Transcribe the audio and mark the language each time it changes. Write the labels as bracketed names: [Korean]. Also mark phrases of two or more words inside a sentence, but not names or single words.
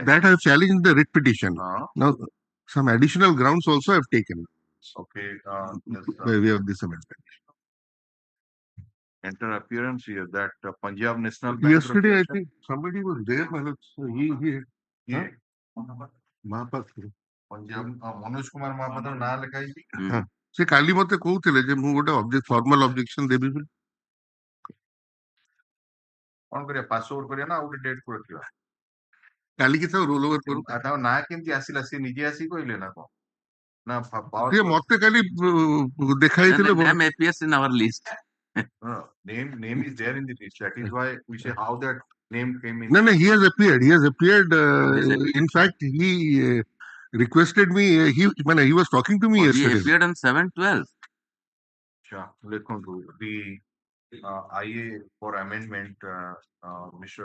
[English] That I have challenged the writ petition. Now, some additional grounds also have taken. Okay. By way of this amendment. Enter appearance here that Punjab National Bank. Yesterday, I think somebody was there. [Odia] Manoj Kumar Mahapatra ନା ଲେଖାଇ. ସେ କାଲି ମତେ କହୁଥିଲେ ଯେ ମୁଁ ଗୋଟେ [English] formal objection [Odia] ଦେବି ବୋଲି. କଣ କରିବା [English] pass over [Odia] କରିବା ନା ଆଉ ଗୋଟେ ଡେଟ୍ କୁ ରଖିବା କାଲି କି ଥାଉ [English] roll over [Odia] କରୁ ତାଙ୍କ ନାଁ କେମିତି ଆସିଲା ସେ ନିଜେ ଆସି କହିଲେ ନା କଣ ନା ମତେ କାଲି ଦେଖାଇଥିଲେ [English] name appears in our list. Name is there in the list. That is why we say how that name came in. No, he has appeared. In fact, he requested me. He was talking to me yesterday. He appeared on 7/12. Sure. The IA for amendment, Mr.